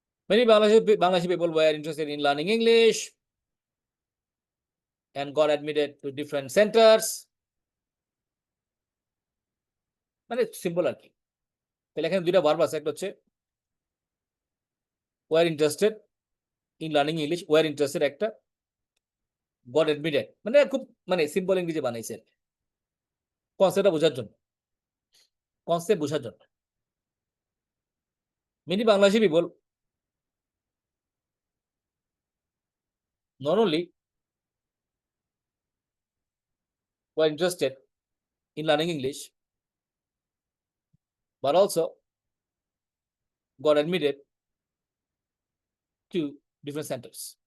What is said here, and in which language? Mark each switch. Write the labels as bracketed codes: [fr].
[en] Many Bangladeshi people were interested in learning English and got admitted to different centers. [bn] মানে simple আর কি। তাহলে এখানে দুইটা ভার্ব আছে, একটা হচ্ছে [en] were interested in learning English, [bn] were interested একটা, got admitted, মানে খুব মানে সিম্পল ইংরেজি বানাইছে কনসেপ্টটা বোঝার জন্য, কনসেপ্ট বোঝার জন্য। [en] Many Bangladeshi people not only were interested in learning English but also got admitted to different centers.